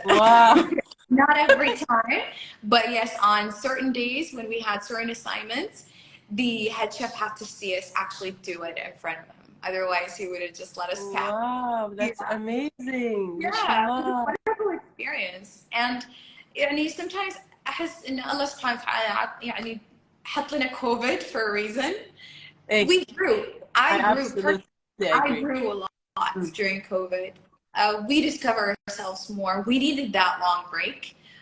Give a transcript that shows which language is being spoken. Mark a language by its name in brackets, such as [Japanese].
[English] Wow. Not every time, but yes, on certain days when we had certain assignments, the head chef had to see us actually do it in front of him. Otherwise, he would have just let us pass. Wow, that's amazing. Yeah, it was a wonderful experience. [Arabic] And يعني [English] sometimes [Arabic] أحس إن الله سبحانه وتعالى يعني حط لنا COVID [English] for a reason. We grew. I grew a lot during COVID. We discovered ourselves more. We needed that long break.